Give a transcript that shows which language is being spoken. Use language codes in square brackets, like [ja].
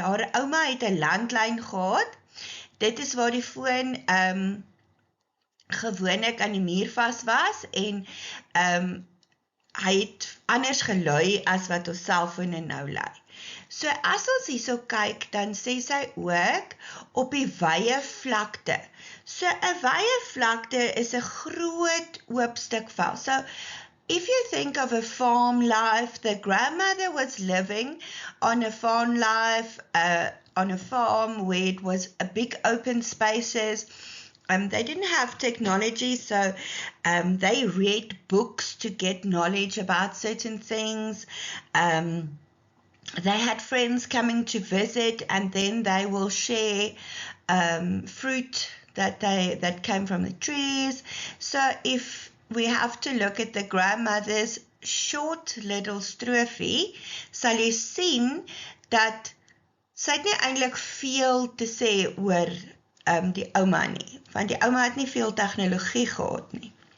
[af] Haar ouma het 'n landlyn gehad. Dit is waar die foon gewoonlik aan die muur vas was en hy het anders gelui as wat ons selfone nou lui. So as ons hierso kyk, dan sê sy ook op die wye vlakte. So 'n wye vlakte is 'n groot oop stuk veld. [en] So if you think of a farm life, the grandmother was living on a farm life, on a farm where it was a big open spaces. They didn't have technology, so they read books to get knowledge about certain things. They had friends coming to visit, and then they will share fruit that came from the trees. So if we have to look at the grandmother's short little stroofie, [af] sal jy sien dat sy het nie eintlik veel te sê oor die ouma nie, want die ouma het nie veel tegnologie gehad nie.